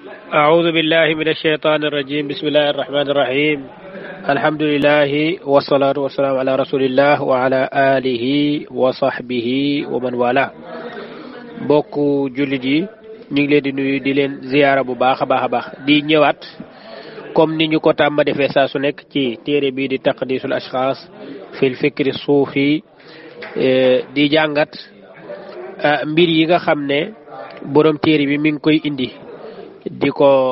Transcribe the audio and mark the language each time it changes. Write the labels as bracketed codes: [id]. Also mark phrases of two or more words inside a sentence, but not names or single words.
[ar] أعوذ بالله من الشيطان الرجيم بسم الله الرحمن الرحيم الحمد لله والصلاة والسلام على رسول الله وعلى آله وصحبه ومن والاه [wo] بوكو جولدي ñi ngi leen di nuyu di leen ziyaara bu baax a baax di ñëwaat comme ni ñu ko tàmm defee saa su nekk ci téere bii di [ar] تقديس الأشخاص في الفكر الصوفي [wo] di jàngat mbir yi nga xam ne borom téere bi mi ngi koy indi di ko